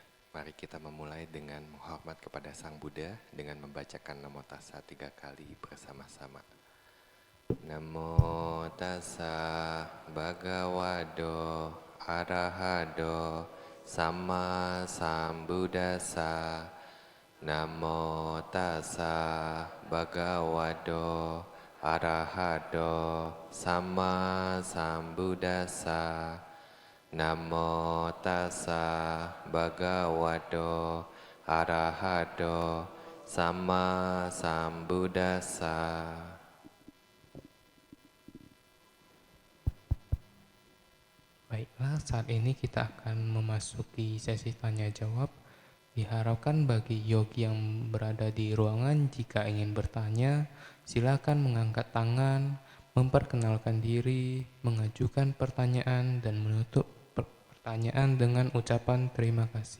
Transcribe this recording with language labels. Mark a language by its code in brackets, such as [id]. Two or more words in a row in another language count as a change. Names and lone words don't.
[id] Mari kita memulai dengan menghormat kepada Sang Buddha dengan membacakan Namo Tassa 3 kali bersama-sama. [pi] Namo Tassa Bhagavato Arahato Samma Sambuddhassa. Namo Tassa Bhagavato Arahato Samma Sambuddhassa. Namo Tassa Bhagavato Arahato Samma Sambuddhassa. [id] Baiklah, saat ini kita akan memasuki sesi tanya jawab. Diharapkan bagi yogi yang berada di ruangan, jika ingin bertanya, silakan mengangkat tangan, memperkenalkan diri, mengajukan pertanyaan, dan menutup pertanyaan dengan ucapan terima kasih.